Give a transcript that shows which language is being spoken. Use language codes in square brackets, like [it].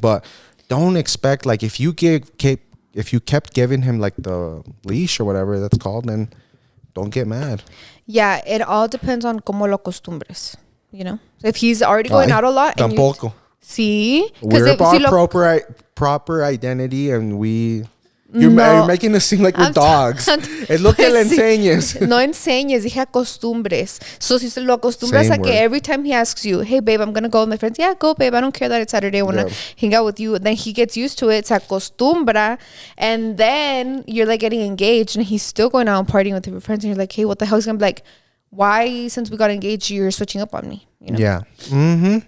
[en] But don't expect, like, if you kept giving him like the leash or whatever that's called, then don't get mad. Yeah, it all depends on [es] cómo lo acostumbres. [en] You know, if he's already going out a lot, and [es] tampoco. [en] See, we're about proper identity, and you're making us seem like we're dogs. [es] Es lo que le enseñes. No enseñes, dije acostumbres. [en] So [es] si se lo acostumbras a que [en] every time he asks you, hey babe, I'm gonna go with my friends. Yeah, go babe. I don't care that it's Saturday. I wanna hang out with you. Then he gets used to it. [es] Se acostumbra, [en] and then you're like getting engaged, and he's still going out and partying with your friends, and you're like, hey, what the hell? He's gonna be like, why, since we got engaged, you're switching up on me? You know? Yeah. Mm-hmm.